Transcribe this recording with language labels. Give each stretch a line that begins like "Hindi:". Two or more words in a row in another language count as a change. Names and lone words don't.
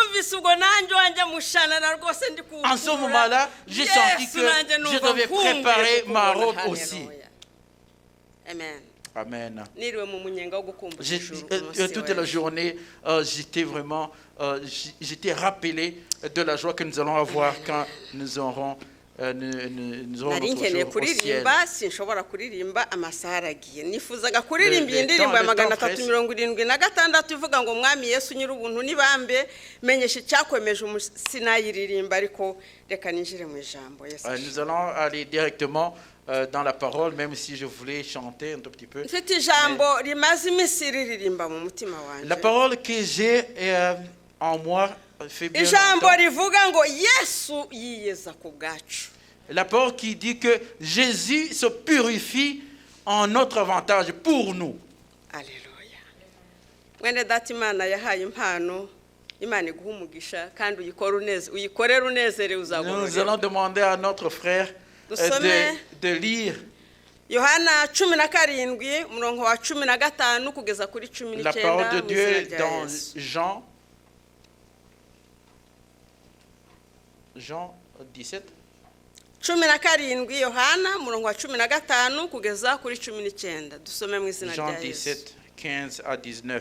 French: En ce moment-là, j'ai senti que je devais préparer ma robe aussi. Amen. Amen. Toute la journée, j'étais rappelé de la joie que nous allons avoir quand nous aurons notre jour au ciel.
Kinyarwanda: Sinshobora kuririmba amasaha aragiye nifuzaga kuririmba indirimbo ya 376 ivuga ngo mwami Yesu nyir'ubuntu nibambe menyesha icyakwemeje sinayiririmba ariko reka ninjire mu ijambo.
French: Nous allons aller directement dans la parole, même si je voulais chanter un tout petit peu. La parole que j'ai en moi fait bien longtemps. La parole qui dit que Jésus se purifie en notre avantage pour nous. Alléluia.
Kinyarwanda: Mwene data Imana yahaye impano, Imana iguha umugisha kandi uyikorere unezere uzagororerwa.
French: Nous allons demander à notre frère de lire
Kinyarwanda: Yohana 17 umurongo wa 15 kugeza kuri 19.
French: la parole de Dieu dans Jean 17.
Kinyarwanda: 17 Yohana umurongo wa 15 kugeza kuri 19. Dusome mu izina rya Yesu.
French: Jean 17, 15 à 19.